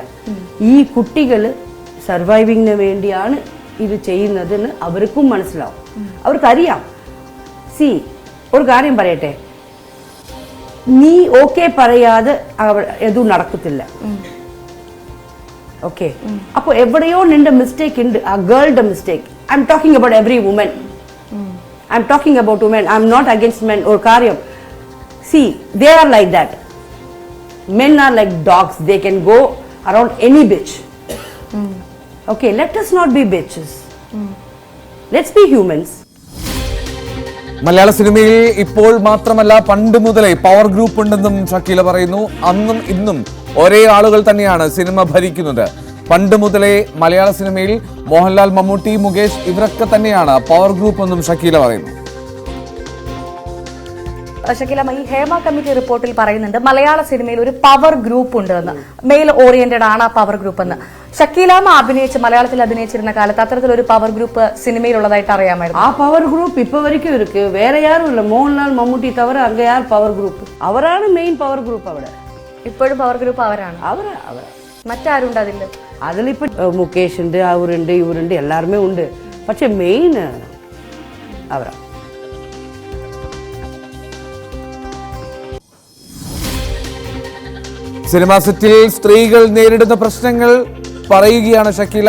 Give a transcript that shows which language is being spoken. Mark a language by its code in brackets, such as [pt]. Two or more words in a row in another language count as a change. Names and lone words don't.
[ml] ഈ കുട്ടികള് സർവൈവിങ്ങിന് വേണ്ടിയാണ് ഇത് ചെയ്യുന്നതെന്ന് അവർക്കും മനസ്സിലാവും, അവർക്കറിയാം. ഒരു കാര്യം പറയട്ടെ, നീ ഓക്കെ പറയാതെ എതും നടക്കത്തില്ല. ഓക്കെ, അപ്പൊ എവിടെയോ നിന്റെ മിസ്റ്റേക്ക് ഉണ്ട്, ആ ഗേളുടെ മിസ്റ്റേക്ക്. [en] I'm talking about every woman. I'm talking about woman. I'm not against men. [ml] ഒരു കാര്യം, [en] they are like that. Men are like dogs. They can go around any bitch. Okay, let us not be bitches. Let's be humans. [ml] മലയാള സിനിമയിൽ ഇപ്പോൾ മാത്രമല്ല പണ്ട് മുതലേ [en] power group [ml] ഉണ്ടെന്നും ഷക്കീല പറയുന്നു. അന്നും ഇന്നും ഒരേ ആളുകൾ തന്നെയാണ് സിനിമ ഭരിക്കുന്നത്. പണ്ട് മുതലേ മലയാള സിനിമയിൽ മോഹൻലാൽ, മമ്മൂട്ടി, മുകേഷ് ഇവരൊക്കെ തന്നെയാണ് [en] power group [ml] എന്നും ഷക്കീല പറയുന്നു. ഷക്കീല, ഈ ഹേമ കമ്മിറ്റി റിപ്പോർട്ടിൽ പറയുന്നുണ്ട് മലയാള സിനിമയിൽ ഒരു [en] power group [ml] ഉണ്ട് എന്ന്, [en] male oriented [ml] ആണ് ആ [en] power group [ml] എന്ന്. ഷക്കീലാമ്മ മലയാളത്തിൽ അഭിനയിച്ചിരുന്ന കാലത്ത് അത്തരത്തിലൊരു [en] power group [ml] സിനിമയിലുള്ളതായിട്ട് അറിയാമായിരുന്നു. ആ [en] power group [ml] ഇപ്പൊ [ta] വரைக்கும் இருக்கு. வேற யாரும் இல்ல. மோகன்லால் மம்முட்டி தவிர அங்க யார் [en] power group. [ml] അവരാണ് [en] main power group [ml] അവിടെ. ഇപ്പോഴും [en] power group [ml] അവരാണ്. മറ്റാരുണ്ട് അതിൽ? അതിലിപ്പോ മുകേഷ് ഉണ്ട്, അവരുണ്ട്, ഇവരുണ്ട്, എല്ലാരുമേ ഉണ്ട്. പക്ഷെ മെയിൻ അവരാ. സിനിമാ സെറ്റിൽ സ്ത്രീകൾ നേരിടുന്ന പ്രശ്നങ്ങൾ പറയുകയാണ് ഷക്കീല.